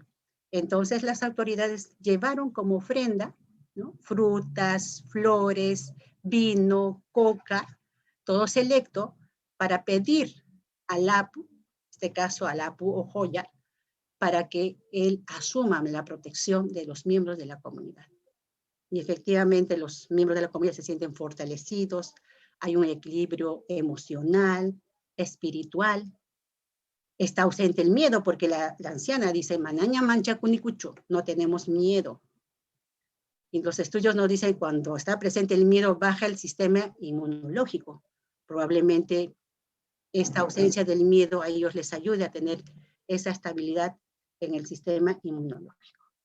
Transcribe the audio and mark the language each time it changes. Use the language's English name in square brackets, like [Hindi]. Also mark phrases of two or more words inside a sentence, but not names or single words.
[Spanish] Entonces las autoridades llevaron como ofrenda, ¿no?, frutas, flores, vino, coca, todo selecto, para pedir al apu, en este caso al apu o joya, para que él asuma la protección de los miembros de la comunidad. Y efectivamente los miembros de la comunidad se sienten fortalecidos, hay un equilibrio emocional, espiritual, está ausente el miedo, porque la anciana dice, [Quechua] manaña mancha kunicucho, [Spanish] no tenemos miedo. Y los estudios nos dicen cuando está presente el miedo baja el sistema inmunológico. Probablemente esta ausencia del miedo a ellos les ayude a tener esa estabilidad en el sistema inmunológico.